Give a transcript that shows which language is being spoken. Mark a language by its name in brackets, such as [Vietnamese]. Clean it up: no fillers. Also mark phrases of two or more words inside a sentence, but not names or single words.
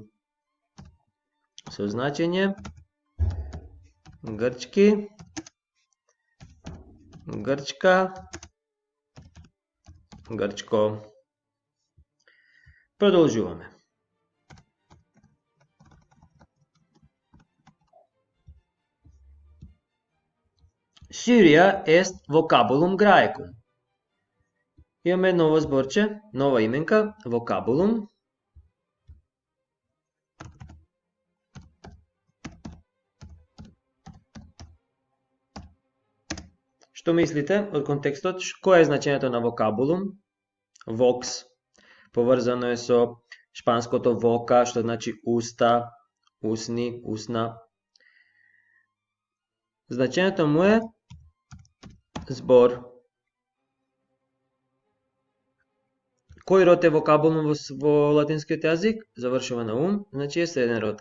[Macedonian] Со значење грчки, грчка, грчко. Продолжуваме. Сирија [Latin] est vocabulum graecum. [Macedonian] Имаме ново зборче, нова именка, vocabulum. Што мислите од контекстот? Кој е значењето на vocabulum? Vox. Поврзано е со шпанското voca, што значи уста, усни, усна. Значењето му е збор. Кој род е вокабулно во латинскиот јазик? Завршува на ум, значи е среден род.